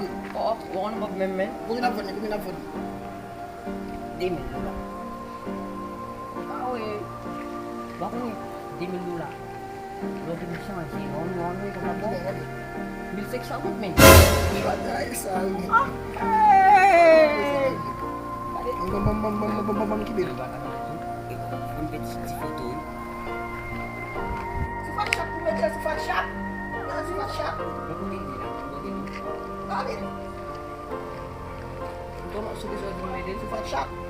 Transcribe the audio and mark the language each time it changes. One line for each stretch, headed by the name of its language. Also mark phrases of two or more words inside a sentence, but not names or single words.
Haitian Creole: konbyen. Oh, ou konnen kòb men men. Konbyen ap vande, konbyen ap vande? De mil dola. Ah we. Ba konnen de mil dola. Lò di mi chanje, yon, yon, yon, yon, yon. Mil sek san goud men. Ay, sa ou. Ah, hey. Bam, bam, bam, bam, bam, bam, bam, ki bel. Mwen pe ti, ti foto. Se fè chak pou mete, se fè chak. Se fè chak. A bel. Mwen konnen sou bezwen di mwen ede. Se fè chak.